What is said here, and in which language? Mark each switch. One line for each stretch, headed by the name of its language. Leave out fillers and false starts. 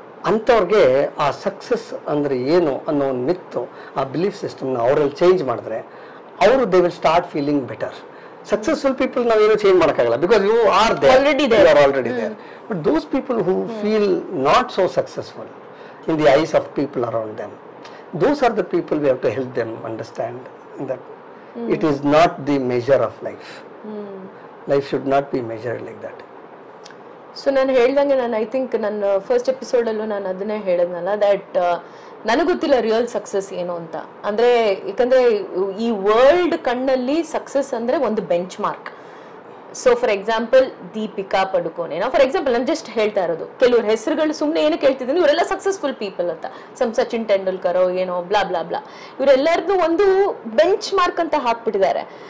Kannada: ಅಂಥವ್ರಿಗೆ ಆ ಸಕ್ಸಸ್ ಅಂದ್ರೆ ಏನು ಅನ್ನೋ ಒಂದು ಮಿತ್ತು, ಆ ಬಿಲೀಫ್ ಸಿಸ್ಟಮ್ನ ಅವರಲ್ಲಿ ಚೇಂಜ್ ಮಾಡಿದ್ರೆ ಅವರು
English: They will start feeling better.
Kannada: Successful people ನಾವೇನು ಚೇಂಜ್ ಮಾಡೋಕ್ಕಾಗಲ್ಲ,
English: Because you are already there. But those people who feel not so successful in the eyes of people around them, those are the people we have to help them understand that it is not the measure of life. Life should not be measured like that.
Kannada: So ನಾನು ಹೇಳ್ದಂಗೆ, ನಾನು I think ನನ್ನ first ಎಪಿಸೋಡಲ್ಲೂ ನಾನು ಅದನ್ನೇ ಹೇಳಿದ್ನಲ್ಲ, that ನನಗೆ ಗೊತ್ತಿಲ್ಲ real success ಏನು ಅಂತ. ಅಂದರೆ ಯಾಕಂದರೆ ಈ ವರ್ಲ್ಡ್ ಕಣ್ಣಲ್ಲಿ ಸಕ್ಸಸ್ ಅಂದರೆ ಒಂದು bench mark. So for example Deepika ಪಡುಕೋನೆ, ನಾವು ಫಾರ್ ಎಕ್ಸಾಂಪಲ್ ನಾನು ಜಸ್ಟ್ ಹೇಳ್ತಾ ಇರೋದು ಕೆಲವ್ರ ಹೆಸರುಗಳು ಸುಮ್ಮನೆ ಏನಕ್ಕೆ ಹೇಳ್ತಿದ್ದೀನಿ, ಇವರೆಲ್ಲ ಸಕ್ಸಸ್ಫುಲ್ ಪೀಪಲ್ ಅಂತ, ಸಚಿನ್ ತೆಂಡೂಲ್ಕರ್ ಏನೋ ಬ್ಲಾ ಬ್ಲಾ ಬ್ಲಾ, ಇವರೆಲ್ಲರದ್ದು ಒಂದು ಬೆಂಚ್ ಮಾರ್ಕ್ ಅಂತ ಹಾಕ್ಬಿಟ್ಟಿದ್ದಾರೆ.